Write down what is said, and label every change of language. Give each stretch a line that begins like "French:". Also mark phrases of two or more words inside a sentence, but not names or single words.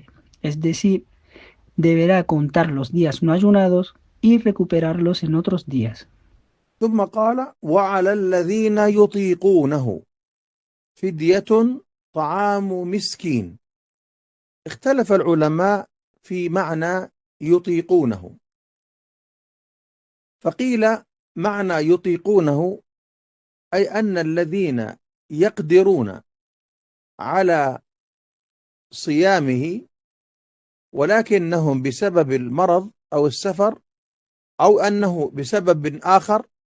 Spanish: Es decir, deberá contar los días no ayunados y recuperarlos en otros días.
Arabic: ثم قال: وعلى الذين يطيقونه فدية طعام مسكين. اختلف العلماء في معنى يطيقونه، فقيل معنى يطيقونه أي أن الذين يقدرون على صيامه ولكنهم بسبب المرض أو السفر أو أنه بسبب آخر